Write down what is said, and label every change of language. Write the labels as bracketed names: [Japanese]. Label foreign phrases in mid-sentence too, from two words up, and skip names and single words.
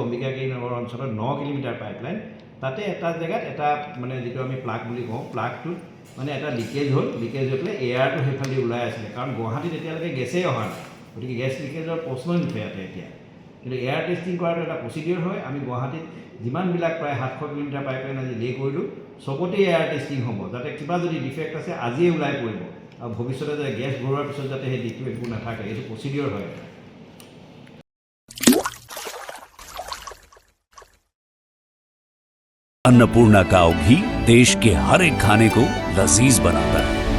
[Assamese] অম্বিকাগিৰি নগৰ অঞ্চলত 9 কিলোমিটাৰ পাইপলাইন তাতে এটা জেগাত এটা মানে যিটো আমি প্লাগ বুলি কওঁ প্লাগটোত মানে এটা লিকেজ হৈ পেলাই এয়াৰটো সেইফালে ওলাই আছিলে কাৰণ গুৱাহাটীত এতিয়ালৈকে গেছেই অহা নাই গতিকে গেছ লিকেজৰ প্ৰশ্নই নুঠে ইয়াতে এতিয়া কিন্তু [English] air testing [Assamese] কৰাটো এটা প্ৰচিডিউৰ হয় আমি গুৱাহাটীত যিমানবিলাক প্ৰায় 700 কিলোমিটাৰ পাইপলাইন আজি লে কৰিলোঁ চবতে [English] air testing [Assamese] হ'ব যাতে কিবা যদি ডিফেক্ট আছে আজিয়ে ওলাই পৰিব আৰু ভৱিষ্যতে যাতে গেছ ভৰোৱাৰ পিছত যাতে সেই ডিফেক্টবোৰ নাথাকে এইটো প্ৰচিডিউৰ হয় [Hindi] अन्नपूर्णा काव घी देश के हर एक खाने को लजीज बनाता है।